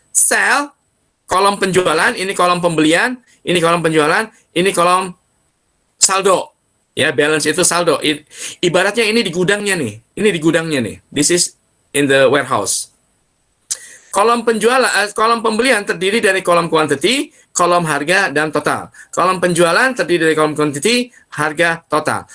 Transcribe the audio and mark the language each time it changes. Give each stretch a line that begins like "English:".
Indonesian: Sell, kolom penjualan, ini kolom pembelian, ini kolom penjualan, ini kolom saldo. Ya, balance itu saldo. Ibaratnya ini di gudangnya nih. Ini di gudangnya nih.
English: This is in the warehouse.
Indonesian: Kolom penjualan, kolom pembelian terdiri dari kolom quantity, kolom harga, dan total. Kolom penjualan terdiri dari kolom quantity, harga, total.